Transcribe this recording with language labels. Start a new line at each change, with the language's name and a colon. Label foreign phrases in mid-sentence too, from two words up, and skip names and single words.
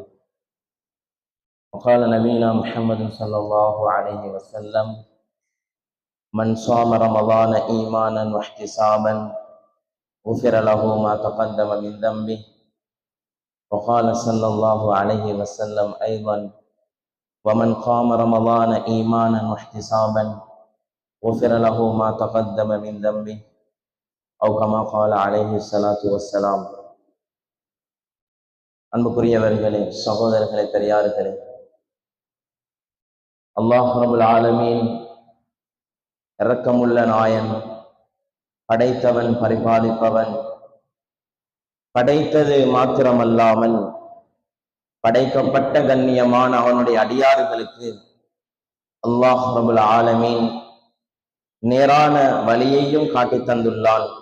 Arabic: وقال نبينا محمد صلى الله عليه وسلم: من صام رمضان إيمانا واحتسابا غفر له ما تقدم من ذنبه. وقال صلى الله عليه وسلم أيضا: ومن قام رمضان إيمانا واحتسابا غفر له ما تقدم من ذنبه. أو كما قال عليه الصلاة والسلام.
Tamil: அன்புக்குரியவர்களே, சகோதரர்களே, பெரியார்களே,
Arabic: الله رب العالمين
Tamil: இரக்கமுள்ள நாயன், படைத்தவன், பரிபாலிப்பவன். படைத்தது மாத்திரமல்லாமல் படைக்கப்பட்ட கண்ணியமான அவனுடைய அடியார்களுக்கு
Arabic: الله رب العالمين
Tamil: நேரான வழியையும் காட்டி தந்துள்ளான்.